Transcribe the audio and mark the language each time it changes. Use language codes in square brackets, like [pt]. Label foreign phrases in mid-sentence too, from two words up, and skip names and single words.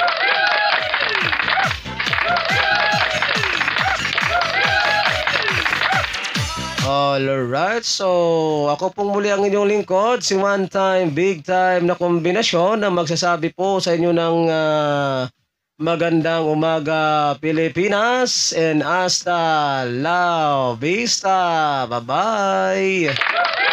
[tl] Alright, so ako pong muli ang inyong lingkod, si One Time, Big Time na kombinasyon na magsasabi po sa inyo ng magandang umaga Pilipinas and [es] hasta la vista. [tl] Bye-bye!